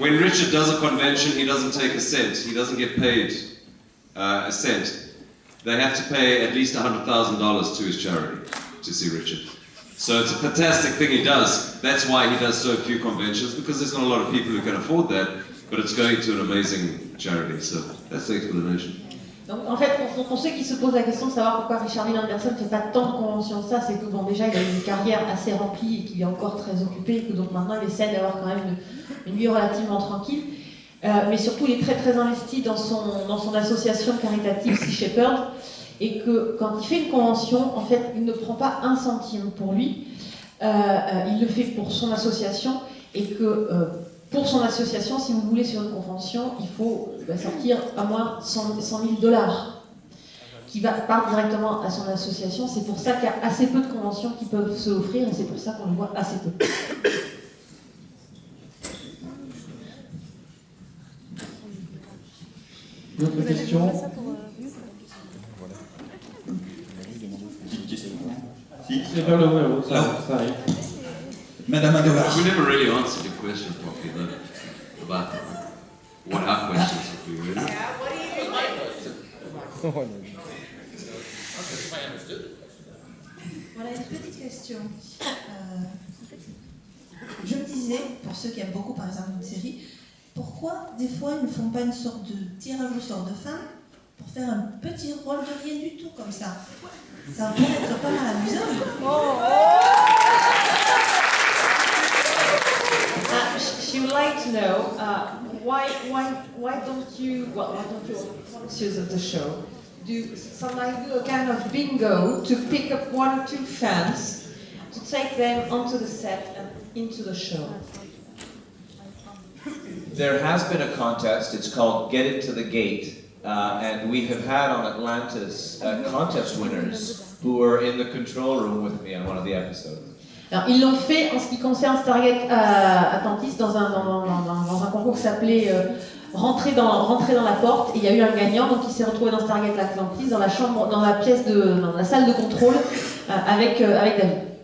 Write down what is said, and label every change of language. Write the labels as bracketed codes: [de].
[en] When Richard does a convention, he doesn't take a cent. He doesn't get paid a cent. They have to pay at least $100,000 to his charity to see Richard. So it's a fantastic thing he does. That's why he does so few conventions, because there's not a lot of people who can afford that, but it's going to an amazing charity. So that's the explanation. [fr] Donc, en fait, pour ceux qui se posent la question de savoir pourquoi Richard Lee Anderson ne fait pas tant de conventions que ça, c'est que bon, déjà il a une carrière assez remplie et qu'il est encore très occupé, et que donc maintenant il essaie d'avoir quand même une vie relativement tranquille. Mais surtout, il est très très investi dans son association caritative Sea Shepherd, et que quand il fait une convention, en fait, il ne prend pas un centime pour lui, il le fait pour son association, et que pour son association, si vous voulez, sur une convention, il faut sortir à moins $100 000 qui part directement à son association. C'est pour ça qu'il y a assez peu de conventions qui peuvent se offrir, et c'est pour ça qu'on le voit assez peu. D'autres questions? C'est vers le haut, ça arrive. Madame Adolar. [en] We never really answered the question properly, though, about what our questions would be, really. [fr] Voilà une petite question. Je me disais, pour ceux qui aiment beaucoup par exemple une série, pourquoi des fois ils ne font pas une sorte de tirage au sort de fin pour faire un petit rôle de rien du tout comme ça? Ça pourrait être pas mal amusant. [en] She would like to know why don't you sponsors of the show do a kind of bingo to pick up 1 or 2 fans to take them onto the set and into the show? There has been a contest. It's called Get It to the Gate. And we have had on Atlantis contest winners who were in the control room with me on one of the episodes. [fr] Alors, ils l'ont fait en ce qui concerne Stargate Atlantis dans un concours qui s'appelait Rentrer dans la porte, et il y a eu un gagnant, donc il s'est retrouvé dans Stargate Atlantis, dans la salle de contrôle avec David.